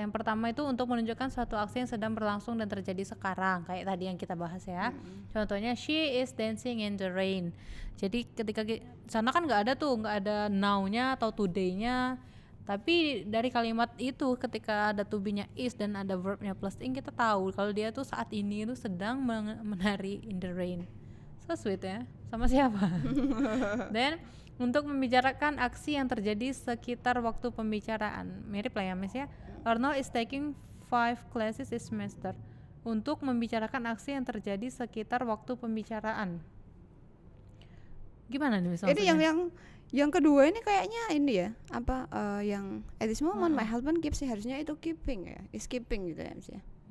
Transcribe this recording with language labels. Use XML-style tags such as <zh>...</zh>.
<id>Yang pertama itu untuk menunjukkan suatu aksi yang sedang berlangsung dan terjadi sekarang, kayak tadi yang kita bahas ya. Contohnya</id> <en>she is dancing in the rain.</en> <id>Jadi ketika sana kan nggak ada now-nya atau today-nya. Tapi dari kalimat itu ketika ada to be-nya is dan ada verb-nya plus ing, kita tahu kalau dia tuh saat ini itu sedang menari</id> <en>in the rain. So sweet</en> <id>ya. Sama siapa? Dan untuk membicarakan aksi yang terjadi sekitar waktu pembicaraan, mirip lah ya Miss ya.</id> <en>Arnold is taking 5 classes this semester.</en> <id>Untuk membicarakan aksi yang terjadi sekitar waktu pembicaraan. Gimana nih Miss maksudnya? Ini yang kedua ini kayaknya ini ya, yang</id> <en>at this moment my husband keeps,</en> <id>harusnya itu keeping ya, is keeping gitu ya Miss ya.</id>